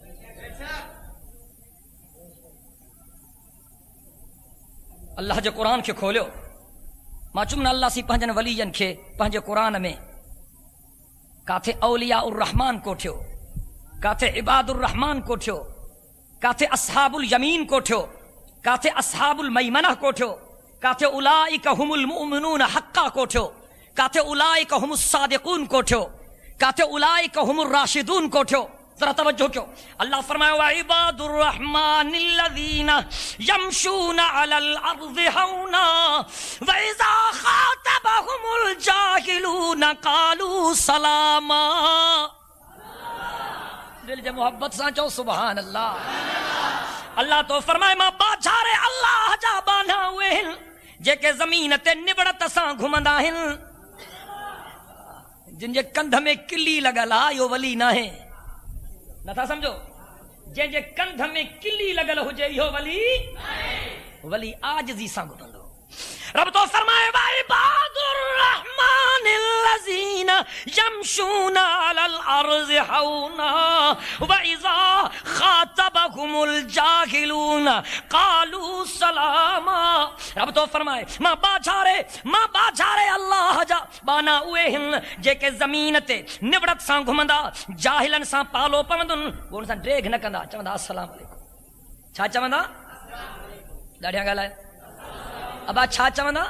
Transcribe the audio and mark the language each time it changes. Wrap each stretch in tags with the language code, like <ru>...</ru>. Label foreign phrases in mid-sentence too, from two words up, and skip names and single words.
<sd>अल्लाह जे क़ुरान खे खोलियो, मां चुम न अल्लाह सी पंहिंजनि वलीजनि खे पंहिंजे क़ुरान में काथे</sd> <ar>أولياء الرحمن</ar> <sd>कोठियो, काथे</sd> <ar>عباد الرحمن</ar> <sd>कोठियो, काथे</sd> <ar>أصحاب اليمين</ar> <sd>कोठियो, काथे</sd> <ar>أصحاب الميمنة</ar> <sd>कोठियो, काथे</sd> <ar>أولئك هم المؤمنون حقا</ar> <sd>कोठियो, काथे</sd> <ar>أولئك هم الصادقون</ar> <sd>कोठियो, काथे</sd> <ar>أولئك هم الراشدون</ar> <sd>कोठियो। जरा तवज्जो कयो, अल्लाह फरमाया</sd> <ar>وعباد الرحمن الذين يمشون على الأرض هونا وإذا خاطبهم الجاهلون قالوا سلاما.</ar> <sd>दिल जे मोहब्बत सां चओ</sd> <ar>سبحان الله.</ar> <sd>अल्लाह तो फरमाए मां बाछारे अल्लाह जा बाना उहे आहिनि जेके ज़मीन ते निबड़त सां घुमंदा आहिनि, जिन जे कंध में किली लॻल आहे इहो वली न आहे। नथा सम्झो? जंहिंजे कंध में किली लॻल हुजे इहो वली आजिज़ी सां घुमंदो। रब तो फरमाए</sd> <ar>وعباد الرحمن الذين يمشون على الأرض هونا وإذا خاطبهم الجاهلون قالوا سلاما.</ar> <sd>रब तो फरमाए मां बाछारे अल्लाह जा बाना उहे आहिनि जेके ज़मीन ते निबड़त सां घुमंदा, जाहिलनि सां पालो पवंदुनि, उन सां ड्रेग न कंदा, चवंदा</sd> <ar>السلام عليكم.</ar> <sd>छा चवंदा? ॾाढिया ॻाल्हाए अबा छा चवंदा?</sd>